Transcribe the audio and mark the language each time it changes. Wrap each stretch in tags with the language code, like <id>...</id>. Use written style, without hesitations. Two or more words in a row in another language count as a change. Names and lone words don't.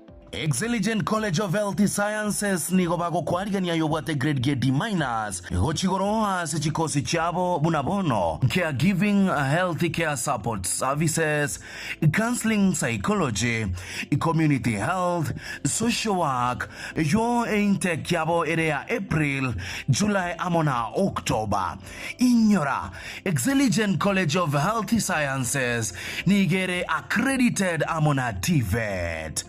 <guz>Excelligent College of Health Sciences nigo bagokwarigania yobwate grade G D- gochigoroa ase chikosi chabo bunabono</guz> <en>caregiving, healthy care support services, counseling, psychology, community health, social work.</en> <guz>Yo intake yabo area April, July amona October. Inyora Excelligent College of Health Sciences nigere accredited amona TVET.</guz>